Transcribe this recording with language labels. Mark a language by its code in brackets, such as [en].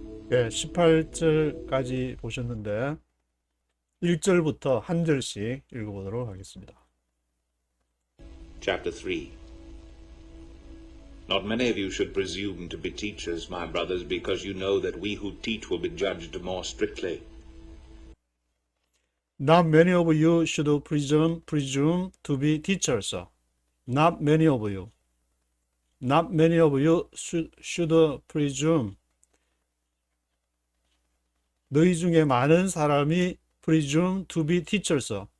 [ko] 18절까지 보셨는데 1절부터 한 절씩 읽어보도록 하겠습니다. [en] Chapter 3. Not many of you should presume to be teachers, my brothers, because you know that we who teach will be judged more strictly. Not many of you should presume to be teachers. Not many of you. Not many of you should presume. [ko] 너희 중에 많은 사람이 presume to be teachers.